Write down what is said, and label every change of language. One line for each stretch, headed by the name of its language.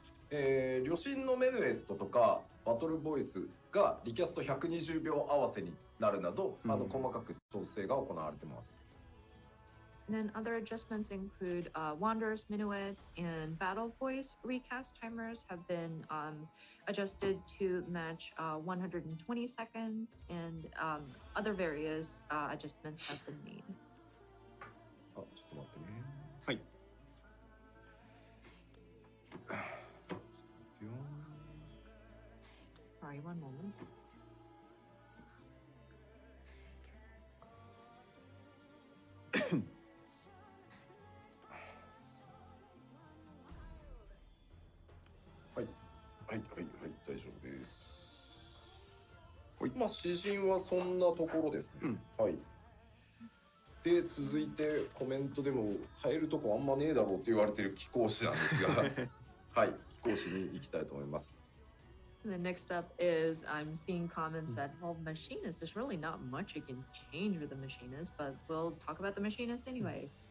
Japanese: 旅心のメヌエットとかバトルボイスがリキャスト120秒合わせになるなど、細かく調整が行われています。
English: And then other adjustments include Wanderer's Minuet and Battle Voice recast timers have been adjusted to match 120 seconds, and other various adjustments have been made.
Japanese: ちょっと待ってね。はい。
English: Sorry, one moment.
Japanese: はい、大丈夫です。詩人はそんなところですね。はい。で、続いてコメントでも変えるとこあんまねえだろうって言われてる貴公子なんですが、はい、貴公子に行きたいと思います。
English: And then next up is I'm seeing comments that, well, machinist, there's really not much you can change with the machinist, but we'll talk about the machinist anyway.